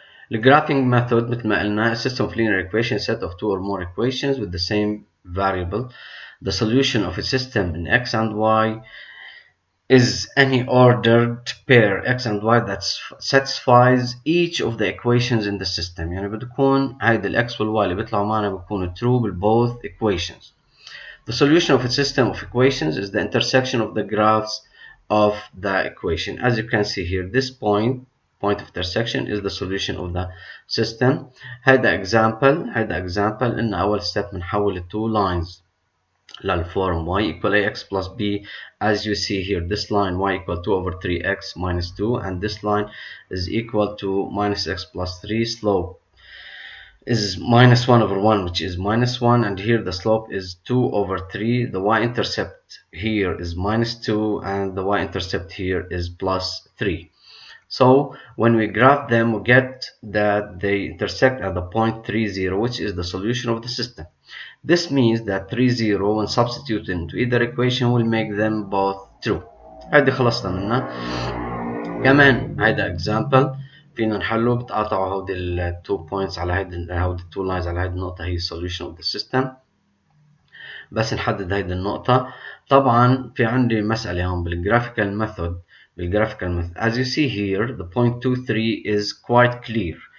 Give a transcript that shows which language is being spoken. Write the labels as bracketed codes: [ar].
[en] The graphing method [ar] مثل ما قلنا, [en] a system of linear equations, set of two or more equations with the same variable. The solution of a system in x and y is any ordered pair x and y that satisfies each of the equations in the system. [ar] يعني بتكون هيدا الاكس والواي اللي بيطلعوا معنا بيكونوا [en] true with both equations. The solution of a system of equations is the intersection of the graphs of the equation. As you can see here, this point of intersection is the solution of the system. [ar] هيدا [en] example [ar] إن أول [en] step [ar] بنحول [en] two lines للform y equal ax plus b. As you see here, this line y equal 2 over 3x minus 2, and this line is equal to minus x plus 3. Slope is minus 1 over 1, which is minus 1, and here the slope is 2 over 3. The y-intercept here is minus 2, and the y-intercept here is plus 3. So when we graph them, we get that they intersect at the point 3, 0, which is the solution of the system. This means that 3, 0 when substituted into either equation will make them both true. [ar] هيدي خلصنا منها. كمان هيدا example فينا نحله. بتقاطعوا هودي ال [en] 2 points [ar] على هودي [en] 2 lines [ar] على هيدي النقطة، هي [en] solution of the system. [ar] بس نحدد هيدي النقطة. طبعا في عندي مسألة هون بالgraphical method. [en] As you see here, the point 2, 3 is quite clear.